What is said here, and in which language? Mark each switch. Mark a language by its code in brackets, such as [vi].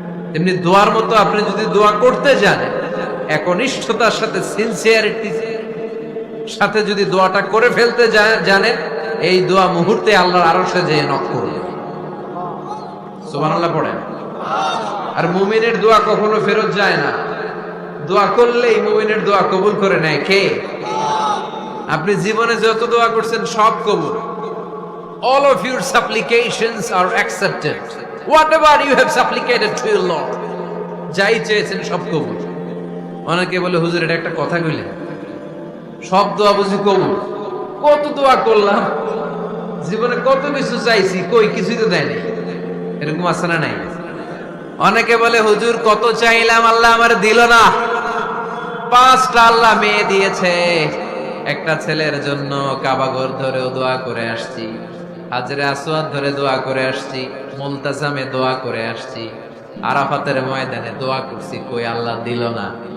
[bn] তেমনি দোয়ার মতো আপনি যদি দোয়া করতে জানেন, একনিষ্ঠতার সাথে সিনসিয়ারিটির সাথে যদি দোয়াটা করে ফেলতে জানেন, এই দোয়া মুহূর্তে আল্লাহর আরশে যেয়ে নক করবে। সুবহানাল্লাহ পড়েন। আর মুমিনের দোয়া কখনো ফেরত যায় না। দোয়া করলেই মুমিনের দোয়া কবুল করে নেয় কে? আপনি জীবনে যত দোয়া করছেন সব কবুল। [en] All of your supplications are accepted. Whatever you have supplicated to your Lord, [bn] যাই চেয়েছেন সব কবুল। অনেকে বলে হুজুর এটা একটা কথা কইলেন, সব দোয়া বুঝি কবুল? কত দোয়া করলাম, জীবনে কত কিছু চাইছি, কই কিছুই তো দেয়নি। এরকম আছে না নাই? অনেকে বলে হুজুর কত চাইলাম আল্লাহ আমার দিল না। 5টা আল্লাহ মেয়ে দিয়েছে, একটা ছেলের জন্য কাবাঘর ধরেও দোয়া করে আসছি, হাজরে আসওয়াদ ধরে দোয়া করে আসছি, মুলতাজামে দোয়া করে আসছি, আরাফাতের ময়দানে দোয়া করছি, কই আল্লাহ দিল না।